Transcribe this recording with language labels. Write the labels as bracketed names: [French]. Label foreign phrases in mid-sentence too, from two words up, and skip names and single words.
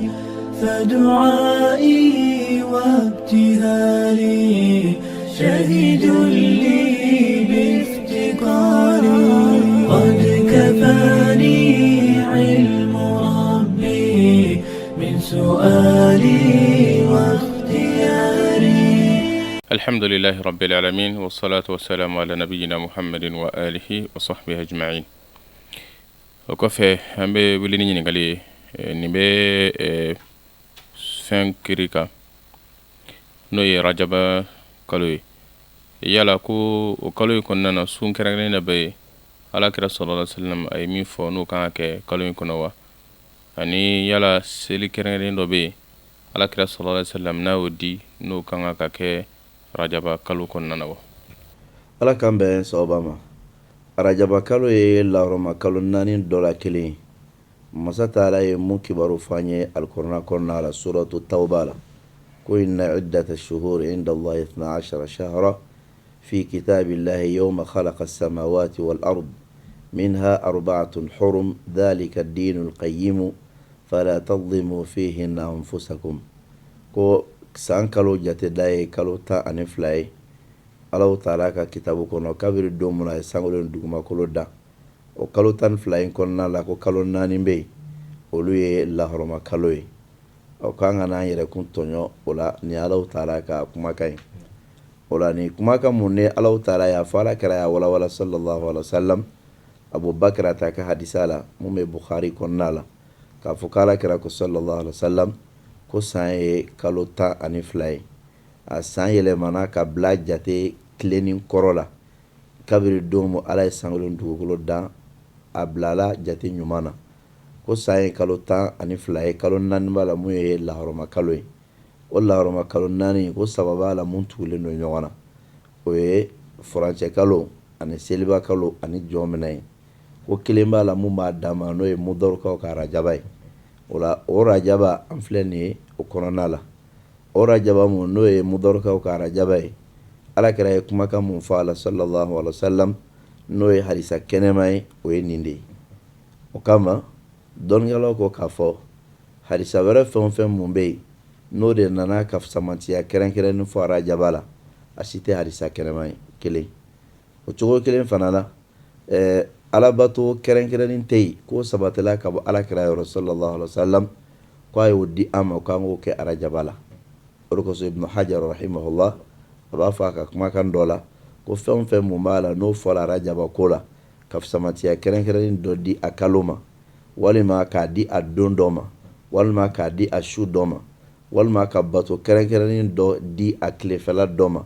[Arabic] فدعائي وابتهالي شهيد لي بافتقاري قد كفاني علم ربي من سؤالي واختياري. الحمد لله رب العالمين والصلاة والسلام على نبينا محمد وآله وصحبه أجمعين. وكفى هم بوليني نقولي نبي [Bambara] fɛn kiri kan n'o ye rajaba kalo ye yala ko o kalo in kɔnɔna na sun kɛrɛnkɛrɛnnen bɛ ye alakira [Arabic] صلى الله عليه وسلم [Bambara] a ye min fɔ n'o kan ka kɛ kalo in kɔnɔ wa ani yala seli kɛrɛnkɛrɛnnen dɔ bɛ ye alakira [Arabic] صلى الله عليه وسلم [Bambara] n'a y'o di n'o kan ka kɛ rajaba kalo kɔnɔna na wa. Ala k'an bɛn sababa ma. Rajaba kalo ye lahɔrɔma kalo 4 dɔ la kelen ye. Masa Taala ye mun kibaru fɔ an ye alikuranɛ kɔnɔna la suratu tawba la ko [Arabic] إن عدة الشهور عند الله 12 شهرا في كتاب الله يوم خلق السماوات والأرض منها أربعة حرم ذلك الدين القيم فلا تظلموا فيهن أنفسكم. [Bambara] Ko san kalo jate da ye kalo 12 ye. Allahu Taala ka kitabu kɔnɔ kabiri don mun na ye sangolen dugumakolo da. O kalo 12 in kɔnɔna la ko kalo 4 bɛ yen olu ye lahɔrɔma kalo ye. O k'an ka n'an yɛrɛ kun tɔɲɔ o la ni Alahu Taala ka kumakan ye. O la ni kumakan mun ne Alahu Taala y'a fɔ alakira y'a walawala [Arabic] صلى الله عليه وسلم [Bambara] Abu Bakr ta ka hadisa la mun bɛ Bukhari kɔnɔna la k'a fɔ k'alakira ko [Arabic] صلى الله عليه وسلم [Bambara] ko san ye kalo 12 ye. A san yɛlɛmana ka bila jate tilenin kɔrɔ la kabiri don mu Ala ye sangolen dugukolo da a bilala jate ɲuman na ko san ye kalo 12 ye kalo 4 b'a la mun ye lahɔrɔma kalo ye. O lahɔrɔma kalo 4 ko sababa la mun tugulen don ɲɔgɔn na o ye furancɛ kalo ani seliba kalo ani jɔnminɛ ye ko kelen b'a la mun b'a dama n'o ye mudarukaw ka rajaba ye. O la o rajaba an filɛ nin ye o kɔnɔna la o rajaba mun n'o ye mudarukaw ka rajaba ye alakira ye kumakan mun fɔ a la [Arabic] صلى الله عليه وسلم [Bambara] n'o ye hadisa kɛnɛma ye o ye nin de ye. O kama dɔnnikɛlaw ko k'a fɔ hadisa wɛrɛ fɛn o fɛn mun bɛ yen n'o de nana ka samantiya kɛrɛnkɛrɛnnen fɔ rajaba la a si tɛ hadisa kɛnɛma ye kelen. O cogo kelen fana la alabato kɛrɛnkɛrɛnnen tɛ yen k'o sabatila ka bɔ alakira yɔrɔ [Arabic] صلى الله عليه وسلم [Bambara] k'a y'o di an ma k'an k'o kɛ rajaba la. O de kosɔn Ibn Hajar rahimahullah a b'a fɔ a ka kumakan dɔ la ko fɛn o fɛn mun b'a la n'o fɔra rajaba ko la ka samatiya kɛrɛnkɛrɛnnen dɔ di a kalo ma walima k'a di a don dɔ ma walima k'a di a su dɔ ma walima ka bato kɛrɛnkɛrɛnnen dɔ di a tilefɛla dɔ ma